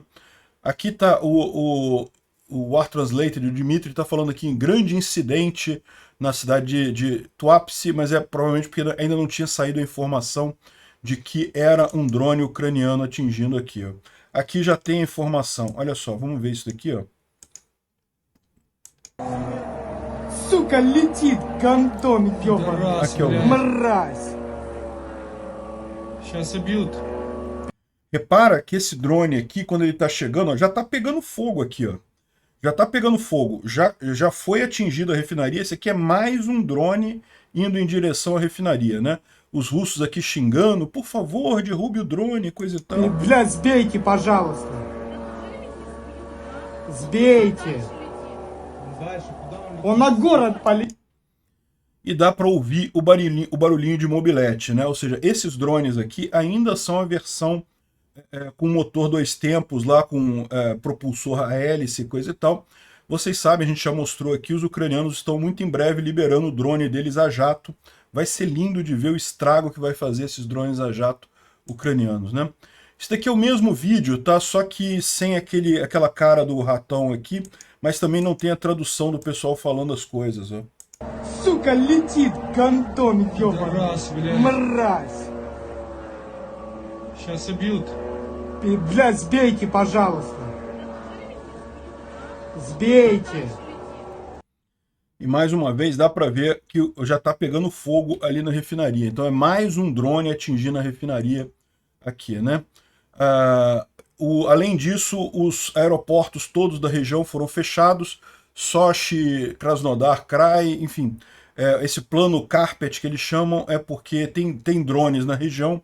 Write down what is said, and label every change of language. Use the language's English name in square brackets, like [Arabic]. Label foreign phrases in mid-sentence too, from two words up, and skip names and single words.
[Portuguese] Aqui tá o War Translator, o Dmitry está falando aqui em grande incidente na cidade de Tuapse, mas é provavelmente porque ainda não tinha saído a informação de que era um drone ucraniano atingindo aqui, ó. Aqui já tem a informação, olha só, vamos ver isso daqui, ó. [Russian] Сука, летит, гандон, ёбаный. [Portuguese] Aqui, ó. [Russian] Мразь. Сейчас убьют. [Portuguese] Repara que esse drone aqui, quando ele está chegando, ó, já está pegando fogo aqui, ó. Já está pegando fogo, já foi atingida a refinaria. Esse aqui é mais um drone indo em direção à refinaria, né? Os russos aqui xingando, por favor, derrube o drone, coisa e tal. [Russian] Бля, сбейте, пожалуйста. Сбейте. Дальше, куда он летит? Он на город полетел. [Portuguese] E dá para ouvir o barulhinho de mobilete, né? Ou seja, esses drones aqui ainda são a versão com motor 2 tempos, lá com propulsor a hélice, coisa e tal. Vocês sabem, a gente já mostrou aqui, os ucranianos estão muito em breve liberando o drone deles a jato. Vai ser lindo de ver o estrago que vai fazer esses drones a jato ucranianos, né? Isso daqui é o mesmo vídeo, tá? Só que sem aquela cara do ratão aqui, mas também não tem a tradução do pessoal falando as coisas, ó. [Russian] Сука, летит, гандон, ёбаный. Раз, блядь. Мразь. Сейчас убьют. Бля, сбейте, пожалуйста. Сбейте. [Portuguese] E mais uma vez dá para ver que já está pegando fogo ali na refinaria. Então é mais um drone atingindo a refinaria aqui, né? Além disso, os aeroportos todos da região foram fechados. Sochi, Krasnodar, Krai, enfim. Esse plano Carpet que eles chamam é porque tem drones na região.